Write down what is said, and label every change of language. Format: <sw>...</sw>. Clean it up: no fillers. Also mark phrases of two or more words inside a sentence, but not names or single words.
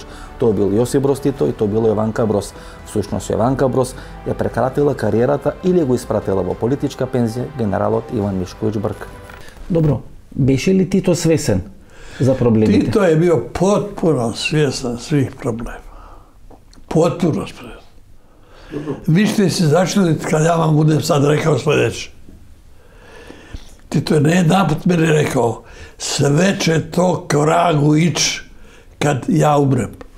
<mk>Тоа бил Јосип Броз Тито и тоа било Јованка Броз. Всушност Јованка Броз ја прекратила кариерата или го испратила во политичка пензија генералот Иван Мишковиќ Брк. Добро, беше ли Тито свесен за проблемите?</mk> <sr>Тито е био потпуно свесен свих проблема. Potpuno spreman. Vi ćete se začuditi kad ja vam budem sad rekao sljedeće. Tito je nejedanput meni rekao, sve će to k vragu ići kad ja umrem.</sr>